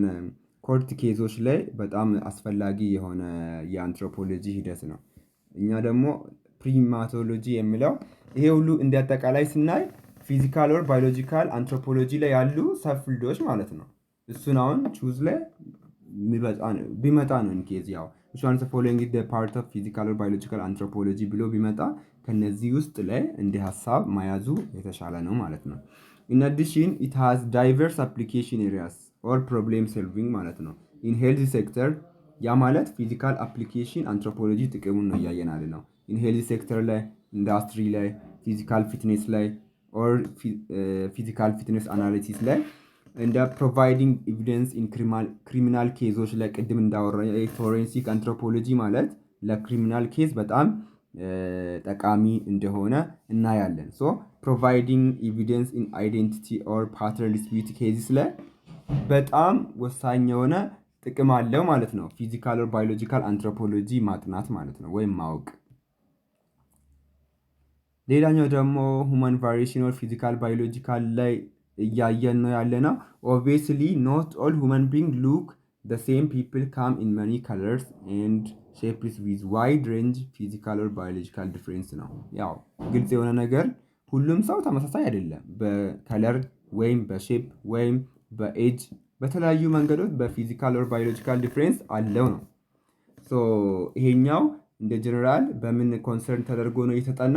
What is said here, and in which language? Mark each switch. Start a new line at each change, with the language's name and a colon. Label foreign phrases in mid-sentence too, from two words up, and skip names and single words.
English: court cases
Amharic: ላይ በጣም አስፈላጊ የሆነ የአንትሮፖሎጂ ሂደት ነው። እኛ ደግሞ ፕሪማቶሎጂ የሚለው ይሄ ሁሉ እንደ አጠቃላይ ስናይ
English: physical or biological anthropology
Amharic: ላይ ያሉ
English: sub fields
Amharic: ማለት ነው። እሱን አሁን ቹዝ ላይ ቢመጣ ነው ኢንኬዝ ያው
English: which one is the following is the part of physical or biological anthropology
Amharic: ብሎ ቢመጣ ከነዚህ ውስጥ ላይ እንደ ሀሳብ መያዙ የተሻለ ነው ማለት ነው። in
English: addition it has diverse application areas or problem solving
Amharic: ማለት ነው
English: in health sector
Amharic: ያ ማለት
English: physical application anthropology ጥቅሙን
Amharic: ነው እያየናል ነው።
English: in health sector
Amharic: ላይ ኢንዱስትሪ ላይ
English: physical fitness
Amharic: ላይ
English: or physical fitness
Amharic: አናሊሲስ ላይ እንደ
English: providing evidence in criminal cases
Amharic: ላይ ቅድም እንዳወራ
English: forensic anthropology
Amharic: ማለት ለክሪሚናል ኬዝ በጣም ጠቃሚ እንደሆነ እናያለን።
English: so providing evidence in identity or paternity dispute cases
Amharic: ላይ በጣም ወሳኝ የሆነ ጥቅም አለው ማለት ነው።
English: physical or biological anthropology
Amharic: ማጥናት ማለት ነው ወይም ማወቅ። ሌላኛው ደግሞ
English: human variation or physical biological
Amharic: ላይ እያየን ነው ያለና
English: obviously not all human being
Amharic: ሉክ
English: the same people come in many colors and shapes with wide range physical or biological difference
Amharic: ነው። ያው ግልጽ የሆነ ነገር ሁሉም ሰው ተመሳሳይ አይደለም። በከለር ወይም በሼፕ ወይም በኤጅ በተለያዩ መንገዶች
English: physical or biological difference
Amharic: አለው ነው። ሶ ይሄኛው እንደ ጀነራል በምን ኮንሰርን ተደርጎ ነው የተጠናው?